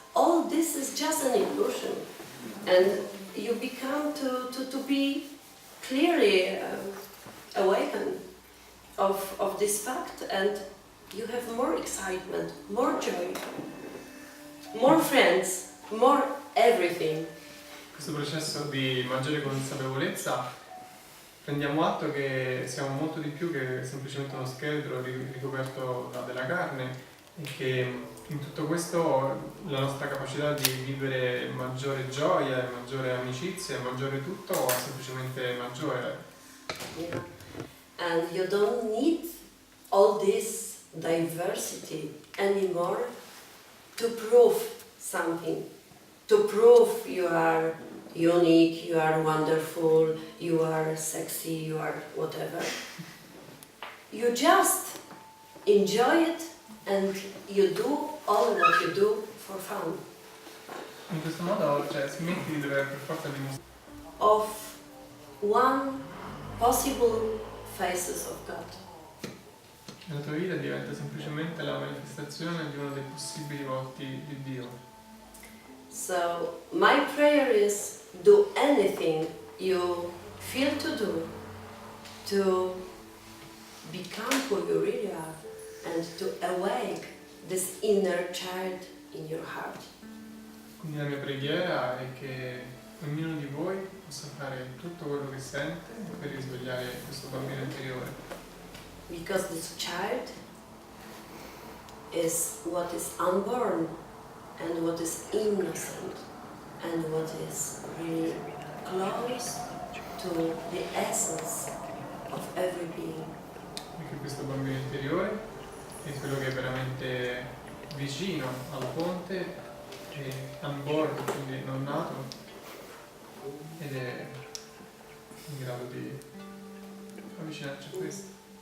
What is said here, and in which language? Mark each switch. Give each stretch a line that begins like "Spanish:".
English: All this is just an illusion, and you become to be clearly awakened of this fact, and you have more excitement, more joy, more friends, more everything.
Italian: Questo processo di maggiore consapevolezza prendiamo atto che siamo molto di più che semplicemente uno scheletro ricoperto della carne, e che in tutto questo la nostra capacità di vivere maggiore gioia, maggiore amicizia, maggiore tutto è semplicemente maggiore.
English: Yeah. And you don't need all this diversity anymore to prove something, to prove you are unique, you are wonderful, you are sexy, you are whatever. You just enjoy it, and you do all what you do for fun.
Italian: In questo modo, smetti di dover per forza dimostrare
English: Of one possible faces of God.
Italian: La tua vita diventa semplicemente la manifestazione di uno dei possibili volti di Dio.
English: So my prayer is do anything you feel to do to become who you really are and to awake this inner child in your heart.
Italian: Quindi la mia preghiera è che ognuno di voi possa fare tutto quello che sente per risvegliare questo bambino interiore.
English: Because this child is what is unborn and what is innocent and what is really close to the essence of every being.
Italian: Perché questo bambino interiore è quello che è veramente vicino alla fonte, è unborn, quindi non nato, ed è in grado di avvicinarci a questo.